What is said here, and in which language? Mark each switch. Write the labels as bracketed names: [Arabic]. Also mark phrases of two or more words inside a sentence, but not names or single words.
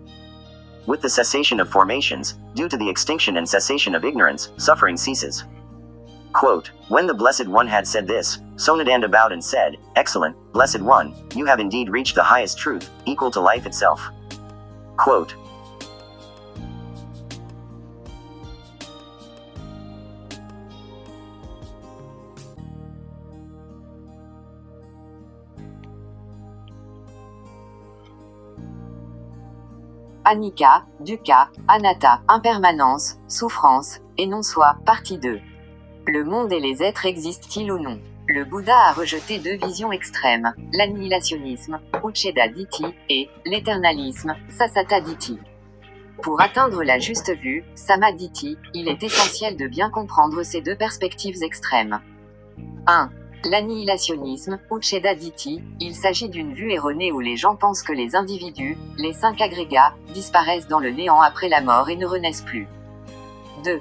[English] With the cessation of formations, due to the extinction and cessation of ignorance, suffering ceases. Quote, when the Blessed One had said this, Sonadanda bowed and said, Excellent, Blessed One, you have indeed reached the highest truth, equal to life itself. Quote, [Pali] Anicca, dukkha, anatta, impermanence, [French] souffrance, et non-soi, partie 2. Le monde et les êtres existent-ils ou non? Le Bouddha a rejeté deux visions extrêmes, l'annihilationnisme, [Pali] uccetta ditthi, [French] et l'éternalisme, [Pali] sassata ditthi. [French] Pour atteindre la juste vue, [Pali] samma ditthi, [French] il est essentiel de bien comprendre ces deux perspectives extrêmes. 1. L'annihilationnisme, [Pali] Ucheda Ditti, [French] il s'agit d'une vue erronée où les gens pensent que les individus, les 5 agrégats, disparaissent dans le néant après la mort et ne renaissent plus. 2.